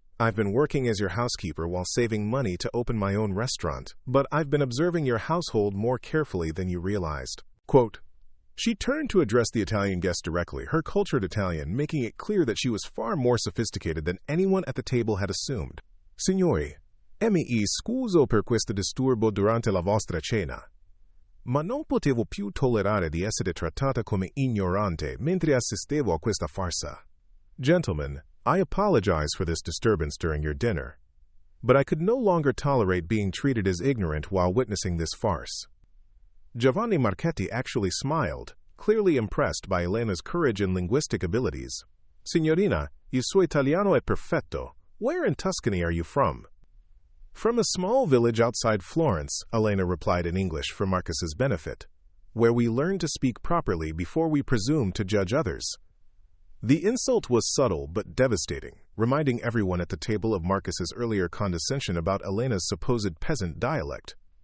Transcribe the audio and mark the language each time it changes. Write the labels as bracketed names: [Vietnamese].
[English] I've been working as your housekeeper while saving money to open my own restaurant, but I've been observing your household more carefully than you realized." Quote, she turned to address the Italian guest directly, her cultured Italian making it clear that she was far more sophisticated than anyone at the table had assumed. [Italian] "Signori, mi scuso per questo disturbo durante la vostra cena. Ma non potevo più tollerare di essere trattata come ignorante mentre assistevo a questa farsa. [English] Gentlemen, I apologize for this disturbance during your dinner, but I could no longer tolerate being treated as ignorant while witnessing this farce." Giovanni Marchetti actually smiled, clearly impressed by Elena's courage and linguistic abilities. [Italian] "Signorina, il suo italiano è perfetto. [English] Where in Tuscany are you from?" "From a small village outside Florence," Elena replied in English for Marcus's benefit, "where we learn to speak properly before we presume to judge others." The insult was subtle but devastating, reminding everyone at the table of Marcus's earlier condescension about Elena's supposed peasant dialect.